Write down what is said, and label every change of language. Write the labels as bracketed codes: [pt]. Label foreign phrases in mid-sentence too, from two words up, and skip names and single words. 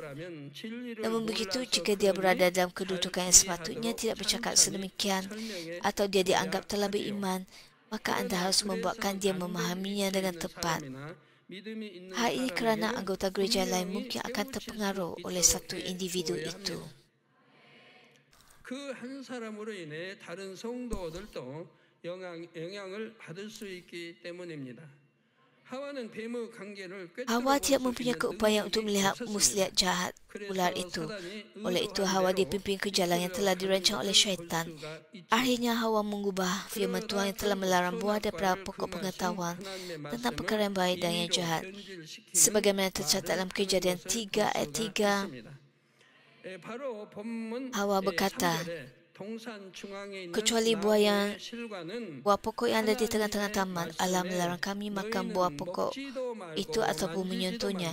[ms] Namun begitu, jika dia berada dalam kedudukan yang sepatutnya tidak bercakap sedemikian atau dia dianggap telah beriman, maka anda harus membuatkan dia memahaminya dengan tepat. Hal ini kerana anggota gereja lain mungkin akan terpengaruh oleh satu individu itu. [ko] 그 한 사람으로 인해 다른 성도들도 영향을 받을 수 있기 때문입니다. 하와는 뱀의 관계를 [ms] Hawa tidak mempunyai keupayaan untuk melihat muslihat jahat ular itu. Oleh itu, Hawa dipimpin ke jalan yang telah dirancang oleh syaitan. Akhirnya, Hawa mengubah firman Tuhan yang telah melarang buah daripada pokok pengetahuan tentang perkara yang baik dan yang jahat. Sebagaimana tercatat dalam Kejadian 3 ayat 3, Hawa berkata, kecuali buah pokok yang ada di tengah-tengah taman, Allah melarang kami makan buah pokok itu ataupun menyentuhnya.